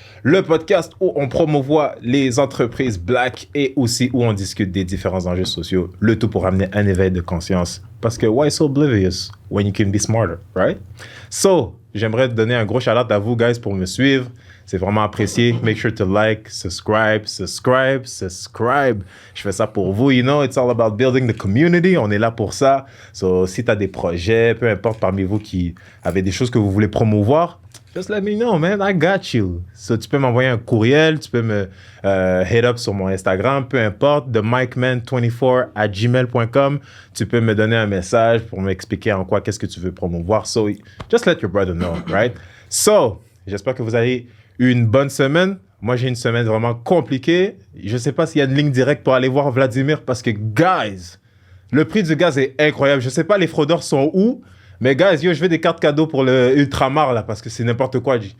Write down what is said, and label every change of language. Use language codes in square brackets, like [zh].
[fr] Le podcast où on promouvoit les entreprises black et aussi où on discute des différents enjeux sociaux. Le tout pour amener un éveil de conscience. Parce que [en] why so oblivious when you can be smarter, right? [fr] So, j'aimerais donner un gros shout-out à vous, [en] guys, [fr] pour me suivre. C'est vraiment apprécié. [en] Make sure to like, subscribe. [fr] Je fais ça pour vous. [en] You know, it's all about building the community. [fr] On est là pour ça. So, si tu as des projets, peu importe parmi vous qui avez des choses que vous voulez promouvoir, [en] just let me know, man. I got you. [fr] So, tu peux m'envoyer un courriel. Tu peux me [en] hit up [fr] sur mon Instagram. Peu importe. TheMikeman24@gmail.com. Tu peux me donner un message pour m'expliquer en quoi, qu'est-ce que tu veux promouvoir. [en] So, just let your brother know, right? [fr] So, j'espère que vous avez une bonne semaine. Moi, j'ai une semaine vraiment compliquée. Je ne sais pas s'il y a une ligne directe pour aller voir Vladimir parce que, [en] guys, [fr] le prix du gaz est incroyable. Je ne sais pas les fraudeurs sont où, mais, [en] guys, yo, [fr] je veux des cartes cadeaux pour le Ultramar, là, parce que c'est n'importe quoi.